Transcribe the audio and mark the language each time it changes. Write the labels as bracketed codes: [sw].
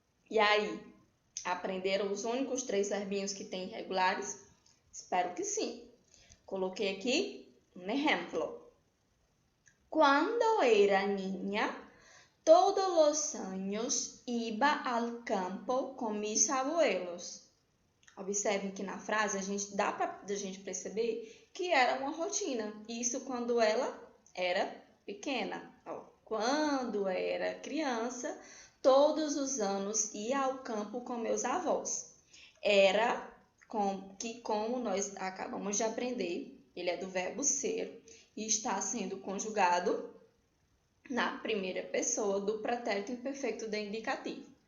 [pt] E aí, aprenderam os únicos 3 verbinhos que tem irregulares? Espero que sim. Coloquei aqui um exemplo. [es] Quando era niña, todos los años iba al campo con mis abuelos. [pt] Observem que na frase dá para a gente perceber que era uma rotina. Isso quando ela era pequena. Quando era criança, todos os anos ia ao campo com meus avós. Era como nós acabamos de aprender, ele é do verbo ser e está sendo conjugado na primeira pessoa do pretérito imperfeito do indicativo.